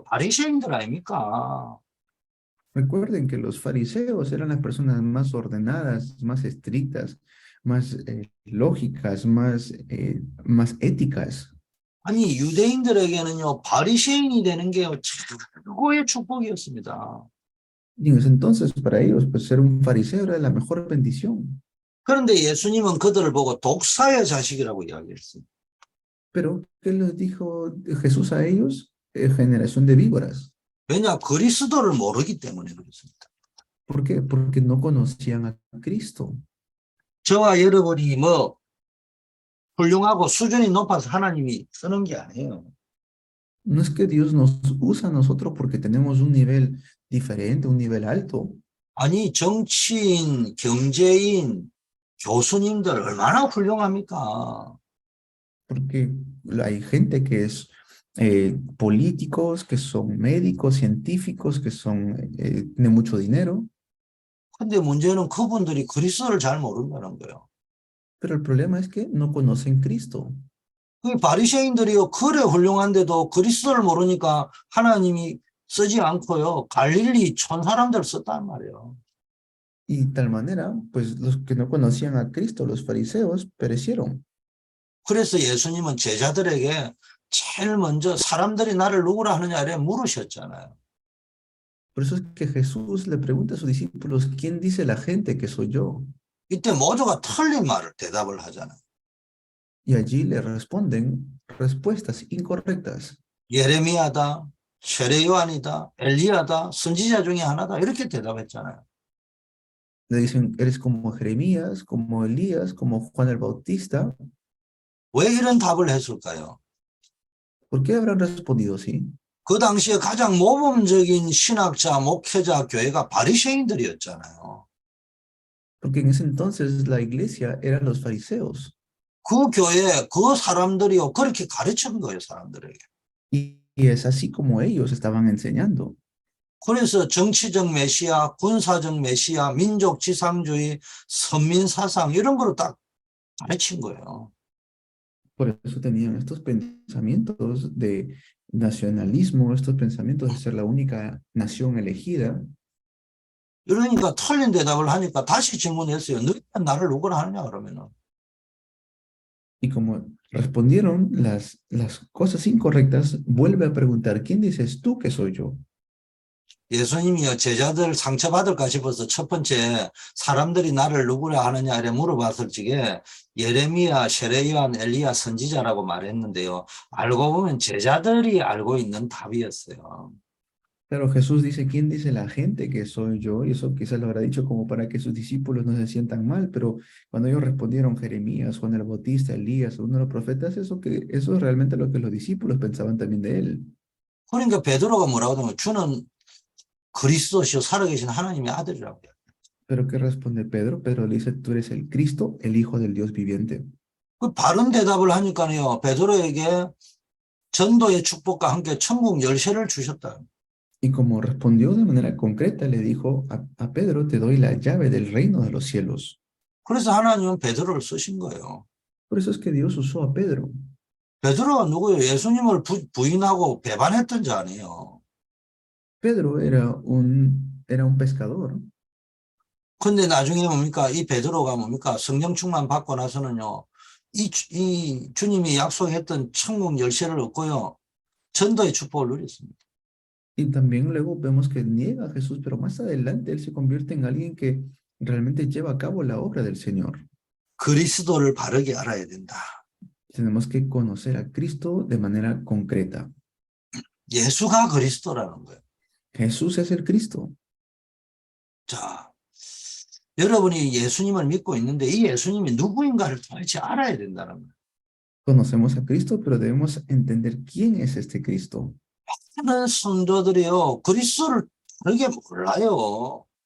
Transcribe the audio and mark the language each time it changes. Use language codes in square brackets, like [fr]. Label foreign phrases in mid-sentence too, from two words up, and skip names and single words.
[ko] 바리새인들 아닙니까? [es] Recuerden que los fariseos eran las personas más ordenadas, más estrictas, más lógicas, más éticas. [ko] 아니 유대인들에게는요 바리새인이 되는 게 최고의 축복이었습니다. [es] Y en ese entonces para ellos pues ser un fariseo era la mejor bendición. [ko] 그런데 예수님은 그들을 보고 독사의 자식이라고 이야기했어요. [es] Pero ¿qué les dijo Jesús a ellos? Generación de víboras. [ko] 왜냐 그리스도를 모르기 때문에 그렇습니다. [es] ¿Por qué? Porque no conocían a Cristo. [ko] 저와 여러분이 뭐 훌륭하고 수준이 높아서 하나님이 쓰는 게 아니에요. [es] No es que Dios nos usa a nosotros porque tenemos un nivel diferente, un nivel alto. [ko] 아니 정치인, 경제인, 교수님들 얼마나 훌륭합니까? [es] Porque hay gente que es políticos, que son médicos, científicos, que tienen mucho dinero. [ko] 근데 문제는 그분들이 그리스도를 잘 모른다는 거예요. [es] Pero el problema es que no conocen Cristo. [ko] 그 바리새인들이요 그래 훌륭한데도 그리스도를 모르니까 하나님이 쓰지 않고요 갈릴리 촌 사람들 썼단 말이에요. [es] Y de tal manera, pues los que no conocían a Cristo, los fariseos, perecieron. [ko] 그래서 예수님은 제자들에게 제일 먼저 사람들이 나를 누구라 하느냐에 물으셨잖아요. [es] Por eso es que Jesús le pregunta a sus discípulos, ¿quién dice la gente que soy yo? [ko] 이때 모두가 틀린 말을 대답을 하잖아요. [es] Y allí le responden respuestas incorrectas. [ko] 예레미야다, 세례 요한이다, 엘리야다, 선지자 중에 하나다 이렇게 대답했잖아요. [es] Le dicen, eres como Jeremías, como Elías, como Juan el Bautista. [ko] 왜 이런 답을 했을까요? [es] ¿Por qué habrán respondido así? [ko] 그 당시에 가장 모범적인 신학자, 목회자, 교회가 바리새인들이었잖아요. [es] Porque en ese entonces la iglesia eran los fariseos. [ko] 그 교회 그 사람들이요 그렇게 가르친 거예요, 사람들에게. [es] Y es así como ellos estaban enseñando. [ko] 그래서 정치적 메시아, 군사적 메시아, 민족 지상주의, 선민 사상 이런 거로 딱 가르친 거예요. [es] Por eso tenían estos pensamientos de nacionalismo, estos pensamientos de ser la única nación elegida. [ko] 그러니까 틀린 대답을 하니까 다시 질문했어요. 너희가 나를 누구라 하느냐 그러면은. [es] Y como respondieron las cosas incorrectas, vuelve a preguntar, ¿quién dices tú que soy yo? [ko] 예수님이요 제자들 상처받을까 싶어서 첫 번째 사람들이 나를 누구라 하느냐 이래 물어봤을 적에 예레미야, 세레요한, 엘리야 선지자라고 말했는데요. 알고 보면 제자들이 알고 있는 답이었어요. [es] Claro, Jesús dice, ¿quién dice la gente que soy yo? Y eso quizás lo habrá dicho como para que sus discípulos no se sientan mal, pero cuando ellos respondieron Jeremías, Juan el Bautista, Elías, uno de los profetas, eso es realmente lo que los discípulos pensaban también de él. [ko] 그러니까 베드로가 뭐라고 하냐면 주는 그리스도시요 살아계신 하나님의 아들이라고 해요. [es] Pero ¿qué responde Pedro? Pedro le dice, tú eres el Cristo, el Hijo del Dios viviente. [ko] 그 바른 대답을 하니까요. 베드로에게 전도의 축복과 함께 천국 열쇠를 주셨다. [es] Y como respondió de manera concreta, le dijo a Pedro, te doy la llave del reino de los cielos. [ko] 그래서 하나님은 베드로를 쓰신 거예요. [es] Por eso es que Dios usó a Pedro. [ko] 베드로가 누구예요? 예수님을 부인하고 배반했던 자 아니에요. [es] Pedro era un pescador. [ko] 근데 나중에 뭡니까? 이 베드로가 뭡니까? 성령 충만 받고 나서는요. 이 주님이 약속했던 천국 열쇠를 얻고요. 전도의 축복을 누렸습니다. [es] Y también luego vemos que niega a Jesús, pero más adelante él se convierte en alguien que realmente lleva a cabo la obra del Señor. [ko] 그리스도를 바르게 알아야 된다. [es] Tenemos que conocer a Cristo de manera concreta. [ko] 예수가 그리스도라는 거예요. [es] Jesús es el Cristo. [ko] 자, 여러분이 예수님을 믿고 있는데 이 예수님이 누구인가를 도대체 알아야 된다는 거예요. [es] Conocemos a Cristo, pero debemos entender quién es este Cristo. [ko] 많은 성도들이요, 그리스도를 다르게 몰라요.